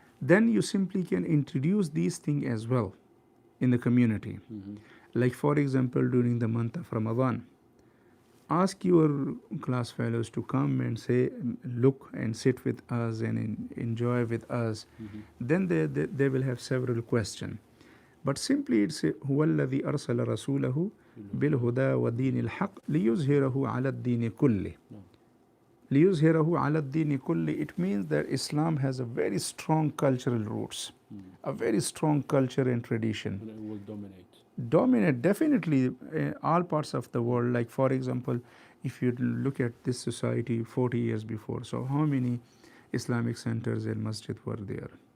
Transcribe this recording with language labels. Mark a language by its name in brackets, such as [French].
[English] Then you simply can introduce these things as well in the community. Like for example, during the month of Ramadan, ask your class fellows to come and say, look and sit with us and enjoy with us. Then they will have several questions. But simply it's [Arabic] هو الذي أرسل رسوله بالهدى ودين الحق ليظهره على الدين كله. ليظهره على الدين كله. [English] It means that Islam has a very strong cultural roots, a very strong culture and tradition. And it will dominate. Dominate definitely all parts of the world. Like for example, if you look at this society 40 years before, so how many Islamic centers and masjid were there?